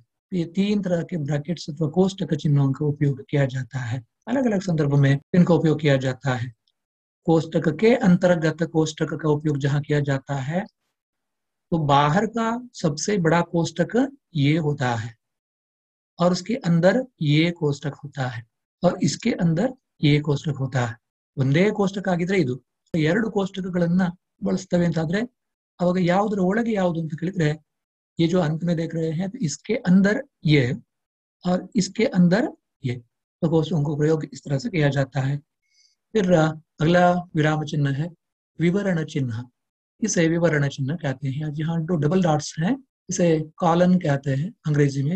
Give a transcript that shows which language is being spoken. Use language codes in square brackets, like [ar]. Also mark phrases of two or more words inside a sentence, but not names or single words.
[hi] ये तीन तरह के ब्रैकेट्स अथवा कोष्टक चिन्हों का उपयोग किया जाता है, अलग अलग संदर्भ में इनका उपयोग किया जाता है। कोष्टक के अंतर्गत कोष्टक का उपयोग जहाँ किया जाता है तो बाहर का सबसे बड़ा कोष्टक ये होता है, और उसके अंदर ये कोष्टक होता है, और इसके अंदर ये कोष्टक होता है। [kn] ಒಂದೇ ಕೋಷ್ಟಕ ಆಗಿದ್ರೆ ಇದು, ಎರಡು ಕೋಷ್ಟಕಗಳನ್ನ ಬಳಸ್ತವೆ ಅಂತಾದ್ರೆ ಅವಾಗ ಯಾವುದರ ಒಳಗೆ ಯಾವುದು ಅಂತ ಕೇಳಿದ್ರೆ, [hi] ये जो अंत में देख रहे हैं तो इसके अंदर ये और इसके अंदर ये, तो कोष्टकों का प्रयोग इस तरह से किया जाता है। फिर अगला विराम चिन्ह है विवरण चिन्ह। इसे विवरण चिन्ह कहते हैं। यहाँ जो [en] double dots [hi] हैं इसे कॉलन कहते हैं अंग्रेजी में।